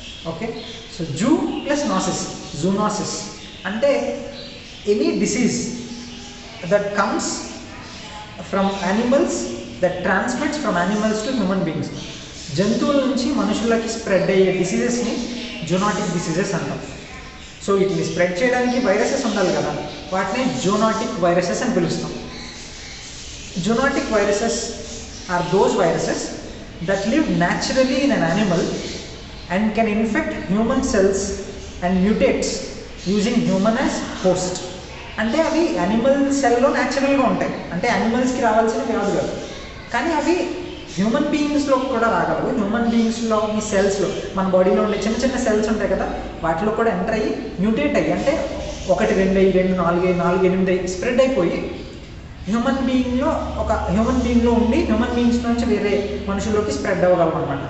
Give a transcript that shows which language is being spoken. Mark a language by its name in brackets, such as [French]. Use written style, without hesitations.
[English] Okay, so zoo plus nosis, zoonosis అంటే any disease that comes from animals, that transmits from animals to human beings. [Telugu] జంతువుల నుంచి మనుషులకి spread అయ్యే డిసీజెస్ని zoonotic diseases అంటాం. So వీటిని స్ప్రెడ్ చేయడానికి వైరసెస్ ఉండాలి కదా, వాటిని జూనాటిక్ వైరసెస్ అని పిలుస్తాం. [English] Zoonotic viruses are those viruses that live naturally in an animal and can infect human cells and mutates using human as host. [Telugu] అంటే అవి యానిమల్ సెల్లో న్యాచురల్గా ఉంటాయి, అంటే యానిమల్స్కి రావాల్సినవి కాదు కదా, కానీ అవి హ్యూమన్ బీయింగ్స్లో కూడా రాగలవు. హ్యూమన్ బీయింగ్స్లో ఈ సెల్స్లో, మన బాడీలో ఉండే చిన్న చిన్న సెల్స్ ఉంటాయి కదా, వాటిలో కూడా ఎంటర్ అయ్యి మ్యూటేట్ అయ్యి, అంటే 1, 2, 2, 4, 4, 8 స్ప్రెడ్ అయిపోయి హ్యూమన్ బీయింగ్లో ఉండి హ్యూమన్ బీయింగ్స్ నుంచి వేరే మనుషుల్లోకి స్ప్రెడ్ అవ్వగలం అనమాట.